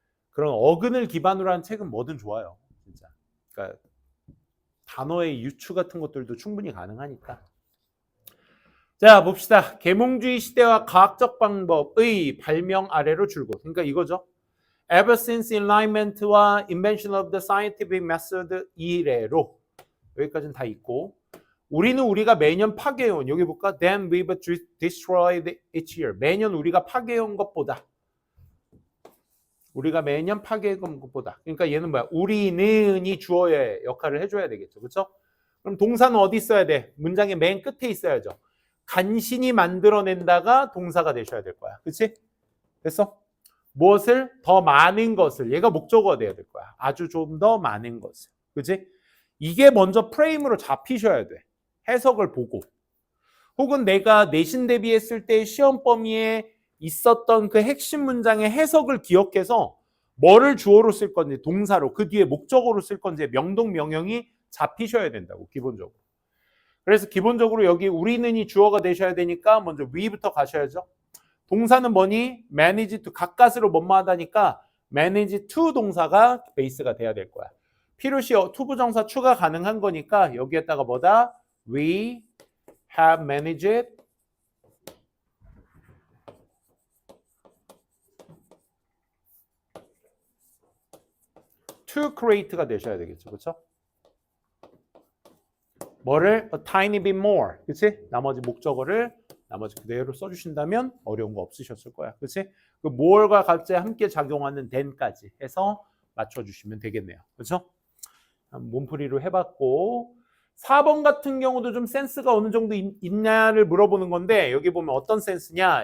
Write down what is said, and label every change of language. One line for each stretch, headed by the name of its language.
Korean: 그런 어근을 기반으로 한 책은 뭐든 좋아요. 진짜. 그러니까 단어의 유추 같은 것들도 충분히 가능하니까. 자, 봅시다. 계몽주의 시대와 과학적 방법의 발명 아래로 줄곧. 그러니까 이거죠.
English: Ever since Enlightenment와 Invention of the Scientific Method
Korean: 이래로. 여기까지는 다 있고. 우리는 우리가 매년 파괴해온, 여기 볼까?
English: Then we've destroyed each year.
Korean: 매년 우리가 파괴해온 것보다. 우리가 매년 파괴해온 것보다. 그러니까 얘는 뭐야? 우리는이 주어의 역할을 해줘야 되겠죠. 그렇죠? 그럼 동사는 어디 있어야 돼? 문장의 맨 끝에 있어야죠. 간신히 만들어낸다가 동사가 되셔야 될 거야. 그렇지? 됐어? 무엇을? 더 많은 것을. 얘가 목적어가 돼야 될 거야. 아주 좀 더 많은 것을. 그렇지? 이게 먼저 프레임으로 잡히셔야 돼. 해석을 보고. 혹은 내가 내신 대비했을 때 시험 범위에 있었던 그 핵심 문장의 해석을 기억해서 뭐를 주어로 쓸 건지, 동사로, 그 뒤에 목적어로 쓸 건지 명동 명령이 잡히셔야 된다고, 기본적으로. 그래서 기본적으로 여기 우리는이 주어가 되셔야 되니까 먼저 we부터 가셔야죠. 동사는 뭐니? manage to, 가까스로 뭐뭐하다니까 manage to 동사가 베이스가 돼야 될 거야. 필요시 투부정사 추가 가능한 거니까 여기에다가 뭐다?
English: We have managed to create가
Korean: 되셔야 되겠죠. 그렇죠? 뭐를?
English: A tiny bit more.
Korean: 그치? 나머지 목적어를 나머지 그대로 써주신다면 어려운 거 없으셨을 거야. 그치? 그 more과 같이 함께 작용하는 then까지 해서 맞춰주시면 되겠네요. 그렇죠? 몸풀이로 해봤고, 4번 같은 경우도 좀 센스가 어느 정도 있냐를 물어보는 건데, 여기 보면 어떤 센스냐?